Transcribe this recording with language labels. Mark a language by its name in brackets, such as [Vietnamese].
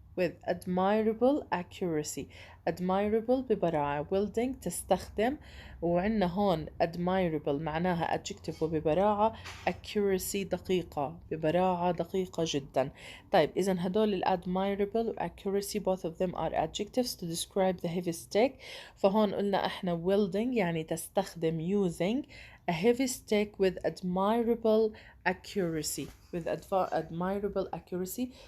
[English] with admirable accuracy. [Arabic] admirable ببراعة، wielding تستخدم، وعندنا هون admirable معناها adjective وببراعة، accuracy دقيقة، ببراعة دقيقة جدا. طيب إذا هدول ال [English] admirable و accuracy both of them are adjectives to describe the heavy stick. [Arabic] فهون قلنا احنا [English] wielding [Arabic] يعني تستخدم [English] using a heavy stick with admirable accuracy. with admirable accuracy.